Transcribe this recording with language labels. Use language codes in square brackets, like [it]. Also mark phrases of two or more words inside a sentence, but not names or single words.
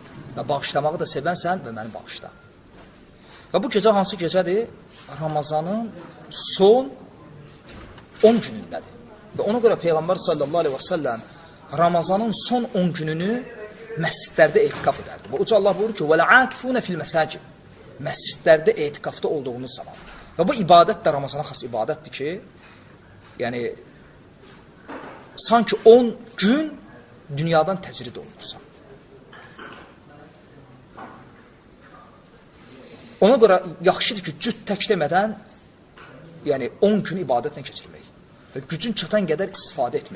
[az] Və bağışlamağı da sevənsən və məni bağışla. Və bu gecə hansı gecədir? Ramazanın son 10 günündədir. Və ona görə Peyğəmbər [ar] صلى الله عليه وسلم [az] Ramazanın son 10 gününü məscidlərdə etikaf edərdi. Və Uca Allah buyurur ki, [ar] وَلَعَاكِفُونَ فِي الْمَسَاجِدِ [az] Məscidlərdə etikafda olduğunuz zaman. Və bu ibadət də Ramazana xas ibadətdir ki, yəni, sanki 10 gün dünyadan təcrid olunursan. Ona görə yaxşıdır ki, cüt tək demədən, yəni 10 günü ibadətlə keçirmək və gücün çatan qədər istifadə etmək.